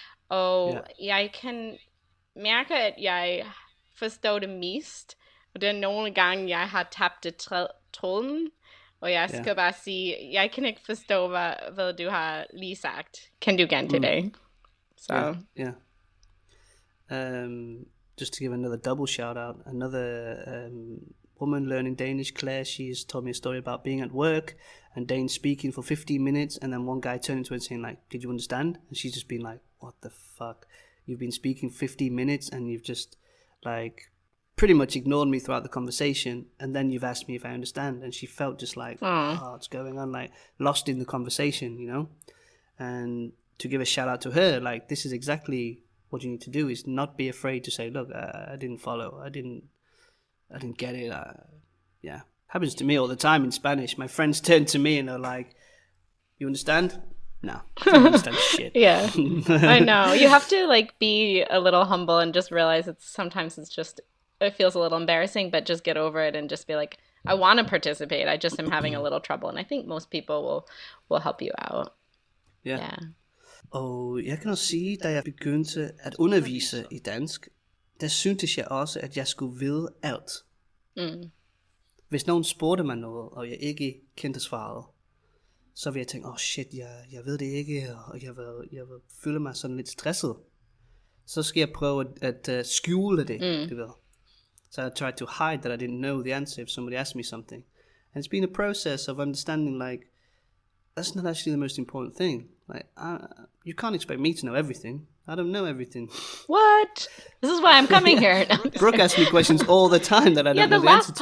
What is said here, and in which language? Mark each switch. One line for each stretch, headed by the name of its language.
Danish: Og jeg kan mærke, at jeg forstår det mest. Og det er nogle gange, jeg har tabt tråden. Og jeg skal bare sige, jeg kan ikke forstå, hvad du har lige sagt. Kan du gentage det? Så. Ja.
English: just to give another double shout out, another woman learning Danish, Claire, she's told me a story about being at work and Dane speaking for 15 minutes, and then one guy turning to her and saying like, did you understand? And she's just been like, what the fuck? You've been speaking 15 minutes and you've just like pretty much ignored me throughout the conversation, and then you've asked me if I understand. And she felt just like, what's going on, like lost in the conversation, you know. And to give a shout out to her, like, this is exactly what you need to do, is not be afraid to say, look, I didn't follow, I didn't get it. Yeah, happens to me all the time in Spanish. My friends turn to me and they're like, you understand? No, I don't understand shit. Yeah, I know. You have to like be a little humble and just realize sometimes it feels a little embarrassing, but just get over it and just be like, I want to participate. I just am having a little trouble. And I think most people will help you out. Yeah.
Danish: Og jeg kan også sige, da jeg begyndte at undervise i dansk, der syntes jeg også, at jeg skulle vide alt. Hvis nogen spurgte mig noget, og jeg ikke kendte svaret, så ville jeg tænke, shit, jeg ved det ikke, og jeg vil føle mig sådan lidt stresset. Så skal jeg prøve at skjule det, du ved.
English: So I tried to hide that I didn't know the answer if somebody asked me something. And it's been a process of understanding, like, that's not actually the most important thing. Like, you can't expect me to know everything. I don't know everything. What? This is why I'm coming here. No, Brooke asks me questions all the time that I don't know the answer to.